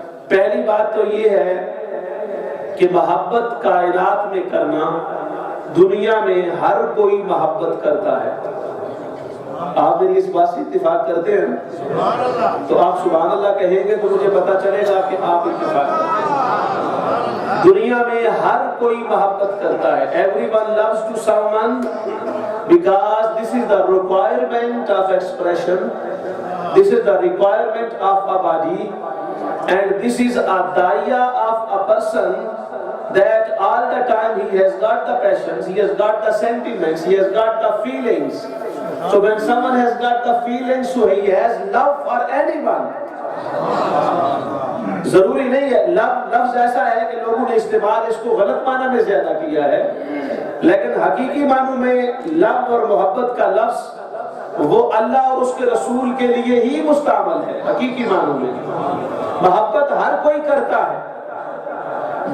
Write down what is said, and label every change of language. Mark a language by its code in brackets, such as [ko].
[hi] पहली बात तो ये है कि मोहब्बत कायनात में करना, दुनिया में हर कोई मोहब्बत करता है। आप मेरी इस बात से इत्तेफाक करते हैं? तो आप सुभान अल्लाह कहेंगे तो मुझे पता चलेगा कि आप इत्तेफाक करते हैं। दुनिया में हर कोई मोहब्बत करता है। [en] Everyone loves to someone because this is the requirement of expression, this is the requirement of a body, and this is a daya of a person, that all the time he has got the passions, he has got the sentiments, he has got the feelings. So when someone has got the feelings, so he has love for anyone. [hi] जरूरी नहीं है, लफ्ज ऐसा है कि लोगों ने इस्तेमाल इसको गलत माना में ज्यादा किया है, लेकिन हकीकी मानों में लव और मोहब्बत का लफ्ज वो अल्लाह और उसके रसूल के लिए ही मुस्तामल है। हकीकी मानों में मोहब्बत हर कोई करता है।